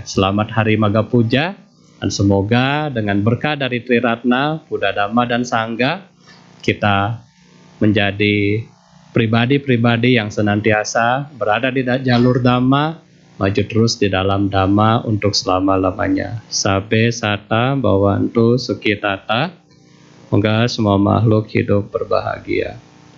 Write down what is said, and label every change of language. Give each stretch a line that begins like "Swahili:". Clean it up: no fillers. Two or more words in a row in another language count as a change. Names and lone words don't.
Indonesian: Selamat Hari Maga Puja, dan semoga dengan berkah dari Triratna, Buddha, Dhamma, dan Sangha, kita menjadi pribadi-pribadi yang senantiasa berada di jalur Dhamma, maju terus di dalam Dhamma untuk selama-lamanya.
Pali: Sabe sata bawantu sukitata.
Indonesian: Semoga semua makhluk hidup berbahagia.